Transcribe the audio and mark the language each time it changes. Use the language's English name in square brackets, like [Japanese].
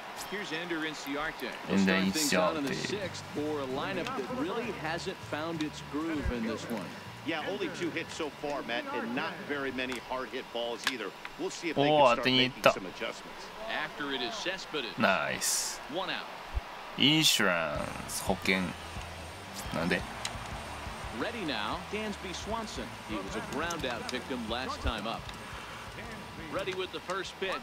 [English] Here's Ender Inciarte. He'll start things out in the 6th for a lineup that really hasn't found its groove in this one. Yeah, only 2 hits so far, Matt, and not very many hard-hit balls either. We'll see if they can start making some adjustments. After it is Cespedes. Nice. 1 out. [Japanese] インシュランス保険なんで [English] Ready now, Dansby Swanson. He was a ground out victim last time up. Ready with the first pitch.